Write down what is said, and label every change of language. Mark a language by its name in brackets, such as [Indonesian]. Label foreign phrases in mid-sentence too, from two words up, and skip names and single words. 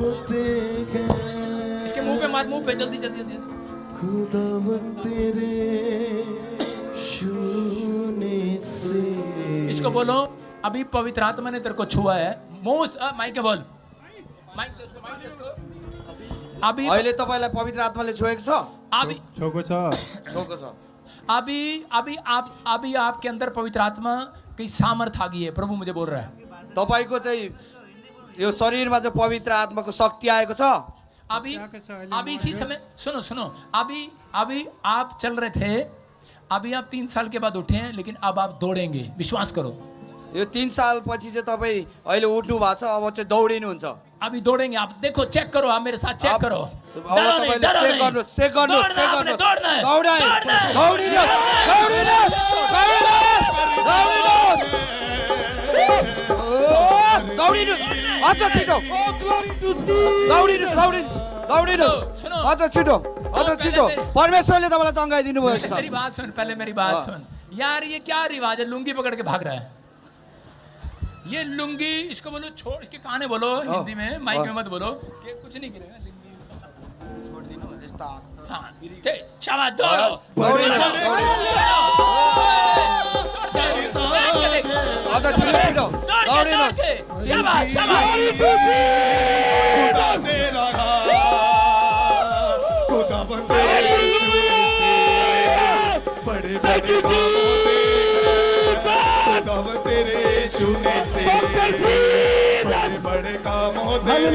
[Hindi] इसके मुंह पे मार, मुंह पे, जल्दी जल्दी जल्दी। खुदा तेरे शून्य से। इसको बोलो, अभी पवित्र आत्मा ने तेरे को छुआ है। मुंह माइक के बोल, माइक दे उसको, माइक दे उसको। अभी [Nepali] अहिले तपाईलाई पवित्र आत्माले छोएको छ? [Hindi] अभी [Nepali] छोको छ, छोएको छ। [Hindi] अभी आपके अंदर पवित्र आत्मा की सामर्थ आ गई है। प्रभु मुझे बोल रहा है, [Nepali] तपाईको चाहिँ यो शरीरमा चाहिँ पवित्र आत्माको शक्ति आएको छ। [Hindi] अभी इसी समय सुनो सुनो, अभी आप चल रहे थे, अभी आप 3 साल के बाद उठे हैं, लेकिन अब आप दौड़ेंगे, विश्वास करो। [Nepali] यो 3 साल पछि चाहिँ तपाईँ अहिले उठ्नु भएको छ, अब चाहिँ दौडिनुहुन्छ। [Hindi] अभी दौड़ेंगे आप, देखो, चेक करो, आप मेरे साथ चेक करो। [Nepali] अब तपाईले चेक गर्नुहोस्, चेक गर्नुहोस्, चेक गर्नुहोस्। दौडिनुहोस्, दौडिनुहोस्, दौडिनुहोस्, दौडिनुहोस्, दौडिनुहोस्, अझ छिटो, दौडिनुहोस्, दौडिनुहोस्, दौडिनुहोस्, अझ छिटो, अझ छिटो। परमेश्वरले तपाईँलाई चङ्गाइदिनु भएको छ। [Hindi] मेरी बात सुन, पहले मेरी बात सुन यार। ये क्या रिवाज है, लुंगी पकड़ के भाग रहा है? ये लुंगी, इसको बोलो छोड़, इसके काने बोलो हिंदी में, माइक में मत बोलो कि कुछ नहीं गिरेगा। हाँ, शाबाश, दौड़ो, [Nepali] अझ छिटो, छिटो, दौडिनुहोस्। [Hindi] शाबाश, शाबाश। बड़े बड़े तेरे शून्य से बड़े बड़े काम होते हैं।